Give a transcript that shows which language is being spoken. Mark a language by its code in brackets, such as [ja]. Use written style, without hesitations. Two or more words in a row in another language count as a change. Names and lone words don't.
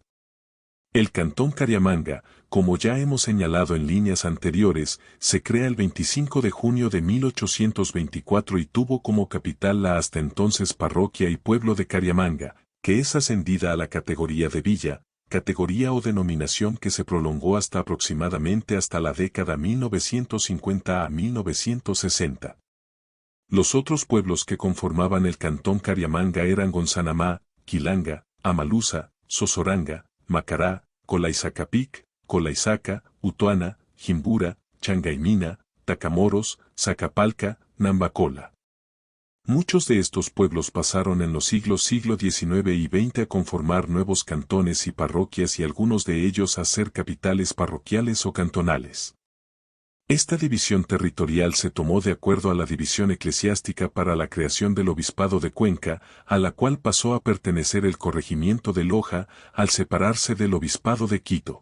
[es] El Cantón Cariamanga, como ya hemos señalado en líneas anteriores, se crea el 25 de junio de 1824 y tuvo como capital la hasta entonces parroquia y pueblo de Cariamanga, que es ascendida a la categoría de villa, categoría o denominación que se prolongó hasta aproximadamente hasta la década 1950 a 1960. Los otros pueblos que conformaban el Cantón Cariamanga eran Gonzanamá, Quilanga, Amaluza, Sosoranga, Macará, Colaizacapic, Colaizaca, Utuana, Jimbura, Changaimina, Tacamoros, Zacapalca, Nambacola. Muchos de estos pueblos pasaron en los siglos XIX y XX a conformar nuevos cantones y parroquias y algunos de ellos a ser capitales parroquiales o cantonales. Esta división territorial se tomó de acuerdo a la división eclesiástica para la creación del Obispado de Cuenca, a la cual pasó a pertenecer el corregimiento de Loja al separarse del Obispado de Quito.